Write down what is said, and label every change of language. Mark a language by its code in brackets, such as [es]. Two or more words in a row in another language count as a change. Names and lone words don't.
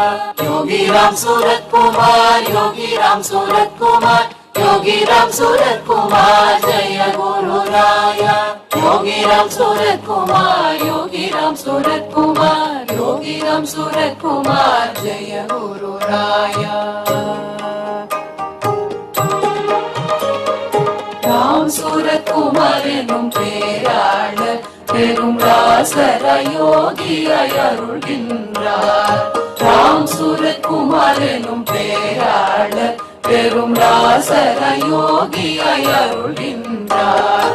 [sa] योगी रामसूरतकुमार, योगी रामसूरतकुमार, योगी रामसूरतकुमार जय गुरु राया. योगी रामसूरतकुमार, योगी रामसूरतकुमार, योगी रामसूरतकुमार जय गुरु राया. [ta] ராம்சூரத்குமார் எனும் பேராளர் பெரும் ராசர யோகியாய் அருள்கின்றார். ராம்சூரத்குமார் எனும் பேராளர் பெரும் ராசர யோகியாய் அருள்கின்றார்.